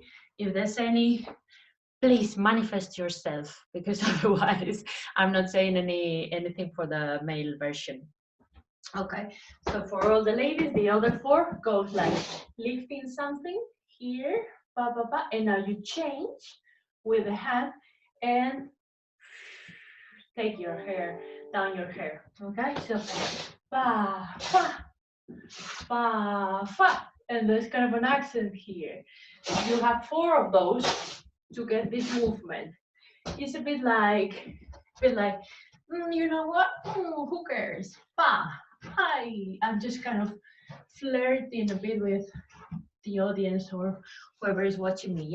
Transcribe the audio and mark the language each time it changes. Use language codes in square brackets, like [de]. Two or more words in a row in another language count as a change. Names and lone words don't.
[en] If there's any, please manifest yourself, because otherwise I'm not saying anything for the male version. Okay, so for all the ladies, the other four goes like lifting something here, ba, ba, ba, and now you change with the hand and take your hair down your hair. Okay, so ba, fa, ba, fa, and there's kind of an accent here. You have four of those to get this movement. It's a bit like, you know what? Who cares? Ba. Hi, I'm just kind of flirting a bit with the audience or whoever is watching me.